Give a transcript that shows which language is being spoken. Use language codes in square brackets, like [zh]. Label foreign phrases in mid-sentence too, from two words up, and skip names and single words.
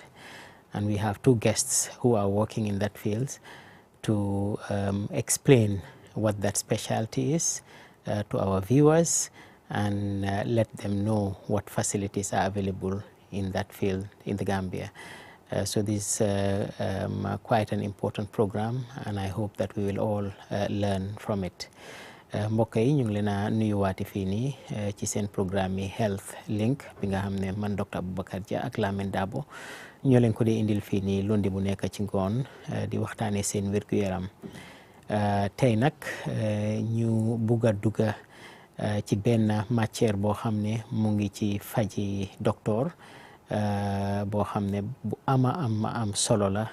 [en] And we have two guests who are working in that field to explain what that specialty is to our viewers, and let them know what facilities are available in that field in the Gambia. So this is quite an important program, and I hope that we will all learn from it. [wo] mbokk yi ñu ngi leen a nuyuwaati fii nii ci seen programme yi Health Link bi nga xam ne man Dr. Abubakar Jah ak Lamin Dabo ñoo leen ko di indil fii nii lundi bu nekk ci ngoon di waxtaanee seen wér-gu-yaram. Tey nag ñu bugg a dugga ci benn matière boo xam ne mu ngi ci faji docteur boo xam ne bu am solo la.